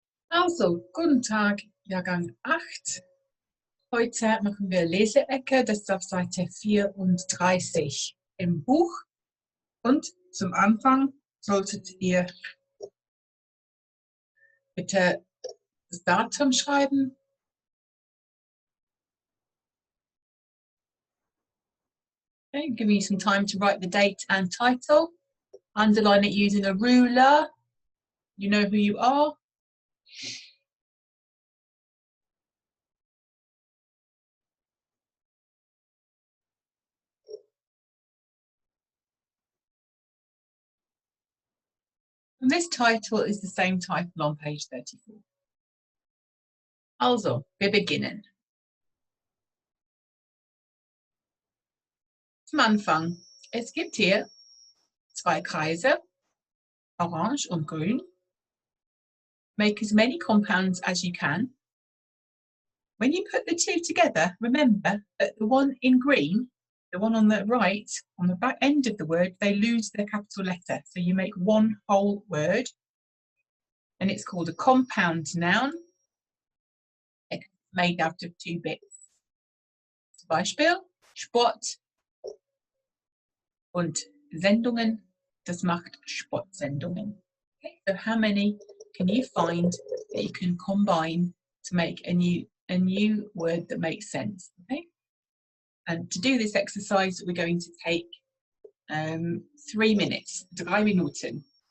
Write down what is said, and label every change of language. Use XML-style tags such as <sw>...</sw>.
<de>Also, guten Tag, Jahrgang 8. Heute machen wir Leseecke, das ist auf Seite 34 im Buch. Und zum Anfang solltet ihr bitte das Datum schreiben.</de> <en>Okay, give you some time to write the date and title. Underline it using a ruler. You know who you are. And this title is the same title on page 34.</en> <de>Also, wir beginnen. Zum Anfang. Es gibt hier zwei Kreise, orange und grün.</de> <en>Make as many compounds as you can. When you put the two together, remember that the one in green, the one on the right, on the back end of the word, they lose their capital letter. So you make one whole word, and it's called a compound noun. It's made out of two bits.</en> <de>Zum Beispiel Sport und Sendungen. Das macht Sportsendungen.</de> <en>Okay, so how many can you find that you can combine to make a new word that makes sense? Okay, and to do this exercise, we're going to take 3 minutes,</en> <de>3 Minuten.</de>